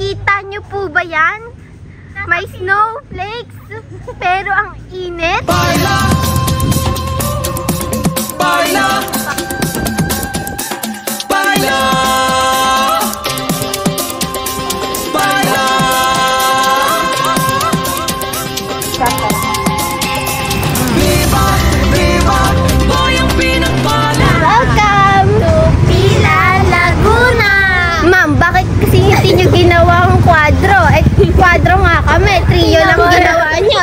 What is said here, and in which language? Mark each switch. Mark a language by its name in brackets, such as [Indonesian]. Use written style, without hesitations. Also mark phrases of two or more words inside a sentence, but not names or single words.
[Filipino] Nakikita nyo po ba yan? May snowflakes, pero ang init. [Italian] Parla! Parla! Parla! Parla! Viva! Viva! [Filipino] Boy ang pinagpala! [English] Welcome to Pila, Laguna! [Filipino] Ma'am, bakit kasi hindi nyo ginawang kwadro? Eh, kwadro nga kami. Trio lang ginawa nyo.